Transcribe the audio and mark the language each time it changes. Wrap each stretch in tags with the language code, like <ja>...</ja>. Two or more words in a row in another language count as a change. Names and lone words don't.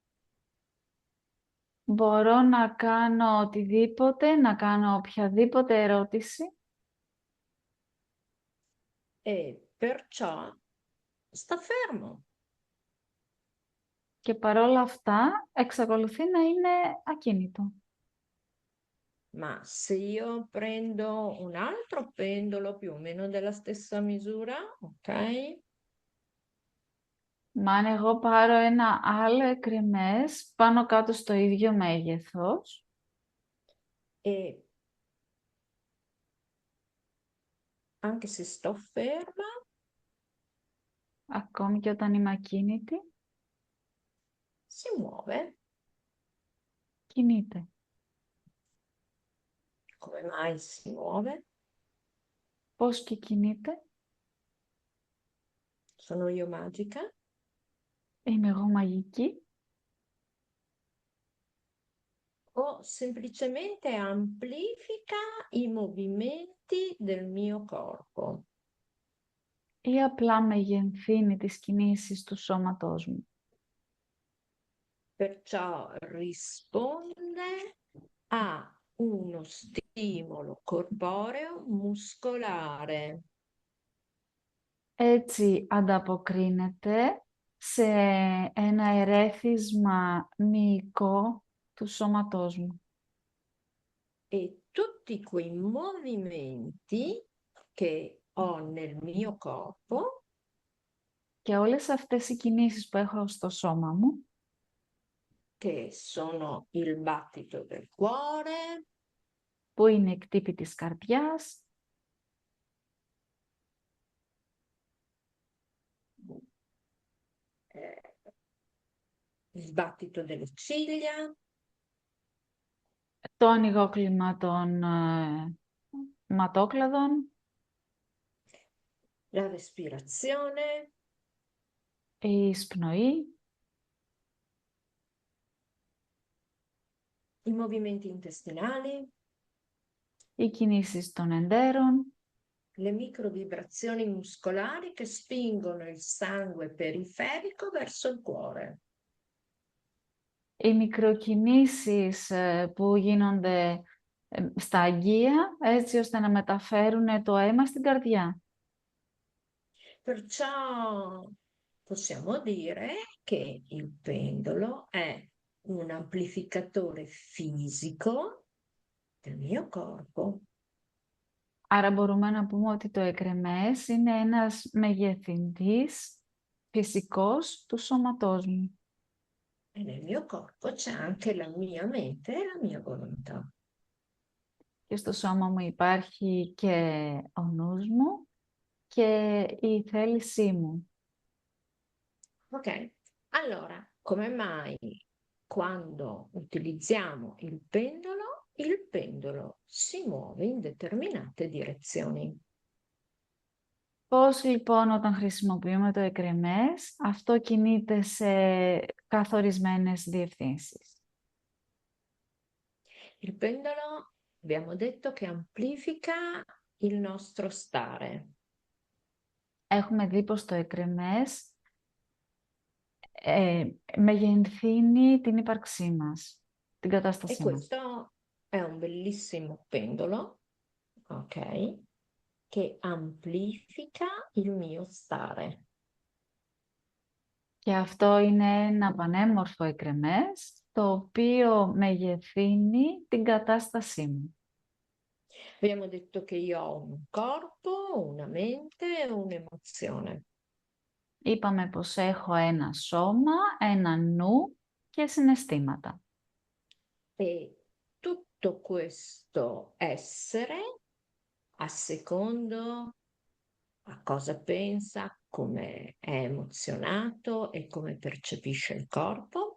<el>Μπορώ να κάνω οτιδήποτε, να κάνω οποιαδήποτε ερώτηση</el> <it>e perciò sta fermo.</it> <el>και παρόλα αυτά εξακολουθεί να είναι ακίνητο.</el> <it>Ma se io prendo un altro pendolo più o meno della stessa misura, ok?</it> <el>Μα αν εγώ πάρω ένα άλλο εκρεμές πάνω κάτω στο ίδιο μέγεθος,</el> <it>E anche se sto ferma,</it> <el>ακόμη και όταν είμαι ακίνητη,</el> <it>si muove.</it> <el>κινείται.</el> <it>Come mai si muove?</it> <el>Πώς και κινείται?</el> <it>Sono io magica?</it> <el>Είμαι εγώ μαγική?</el> <it>O semplicemente amplifica i movimenti del mio corpo?</it> <el>Ή απλά μεγενθύνει τις κινήσεις του σώματός μου?</el> <it>Perciò risponde a uno stimolo corporeo muscolare.</it> <el>Έτσι ανταποκρίνεται σε ένα ερέθισμα μυϊκό του σώματός μου.</el> <it>E tutti quei movimenti che ho nel mio corpo,</it> <el>Και όλες αυτές οι κινήσεις που έχω στο σώμα μου,</el> <it>che sono il battito del cuore,</it> <el>που είναι η κτύπη της καρδιάς,</el> <it>eh, il battito delle ciglia,</it> <el>το ανοιγόκλημα των ματόκλαδων,</el> <it>la respirazione,</it> <el>η εισπνοή,</el> <it>i movimenti intestinali,</it> <el>οι κινήσεις των εντέρων,</el> <it>le microvibrazioni muscolari che spingono il sangue periferico verso il cuore.</it> <el>οι μικροκινήσεις που γίνονται στα αγγεία, έτσι ώστε να μεταφέρουν το αίμα στην καρδιά.</el> <it>Perciò possiamo dire che il pendolo è un amplificatore fisico del mio corpo.</it> <el>Άρα μπορούμε να πούμε ότι το εκρεμές είναι ένας μεγεθυντής φυσικός του σώματός μου.</el> <it>E nel mio corpo c'è anche la mia mente e la mia volontà.</it> <el>Και στο σώμα μου υπάρχει και ο νους μου και η θέλησή μου.</el> <it>Ok, allora, come mai quando utilizziamo il pendolo si muove in determinate direzioni?</it> <el>Πώς λοιπόν όταν χρησιμοποιούμε το εκρεμές, αυτό κινείται σε καθορισμένες διευθύνσεις.</el> <it>Il pendolo abbiamo detto che amplifica il nostro stare.</it> <el>Έχουμε δει πως το εκρεμές μεγενθύνει την ύπαρξή μας, την</el> <it>E</it> <el>κατάστασή μας.</el> <it>questo è un bellissimo pendolo, ok, che amplifica il mio stare.</it> <el>Και αυτό είναι ένα πανέμορφο εκρεμές, το οποίο μεγεθύνει την κατάστασή μου.</el> <it>Abbiamo detto che io ho un corpo, una mente e un'emozione.</it> <el>Είπαμε πως έχω ένα σώμα, ένα νου και συναισθήματα.</el> <it>E tutto questo essere, a secondo a cosa pensa, come è emozionato e come percepisce il corpo,</it>